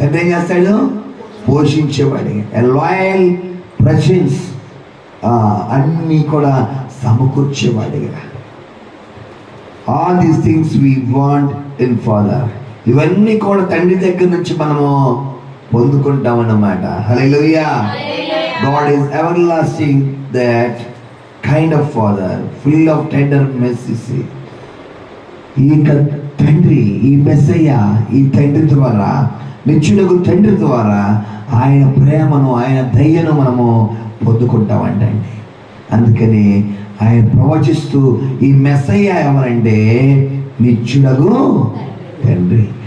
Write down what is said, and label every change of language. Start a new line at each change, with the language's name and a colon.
Telugu: ఏం చేస్తాడు, పోషించేవాడిగా.
English: a loyal presence,
Telugu: అన్నీ కూడా సమకూర్చేవాడిగా.
English: All these things we want in father.
Telugu: ఇవన్నీ కూడా తండ్రి దగ్గర నుంచి మనము పొందుకుంటాం అన్నమాట. హల్లెలూయా.
English: God is everlasting, that kind of father, full of tender mercy.
Telugu: ఈ తండ్రి, ఈ మెస్సయ్య, ఈ తండ్రి ద్వారా, నిత్యుడగు తండ్రి ద్వారా ఆయన ప్రేమను, ఆయన దయను మనము పొందుకుంటామండి. అందుకని ఆయన ప్రవచిస్తూ, ఈ మెస్సయ్య ఎవరంటే నిత్యుడగు తండ్రి.